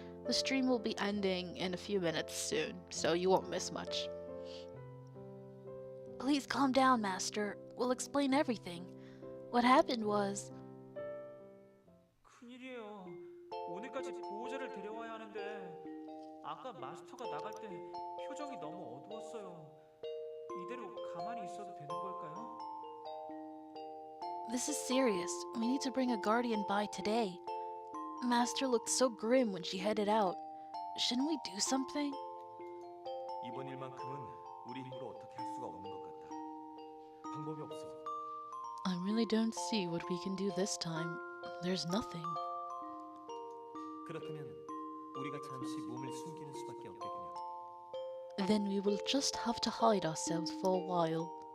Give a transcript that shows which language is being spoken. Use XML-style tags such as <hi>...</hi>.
<en>The stream will be ending in a few minutes soon, so you won't miss much. Please calm down, Master. We'll explain everything. What happened was...</en> <ko>큰일이에요. 오늘까지 보호자를 데려와야 하는데 아까 마스터가 나갈 때 표정이 너무 어두웠어요. 이대로 가만히 있어도 되는 걸까요?</ko> <en>This is serious. We need to bring a guardian by today. Master looked so grim when she headed out. Shouldn't we do something?</en> <ko>이번 일만큼은 우리 힘으로 어떻게 할 수가 없는 것 같다. 방법이 없어.</ko> <en>I really don't see what we can do this time. There's nothing.</en> <ko>그렇다면 우리가 잠시 몸을 숨기는 수밖에 없겠군요.</ko> <en>Then we will just have to hide ourselves for a while.</en>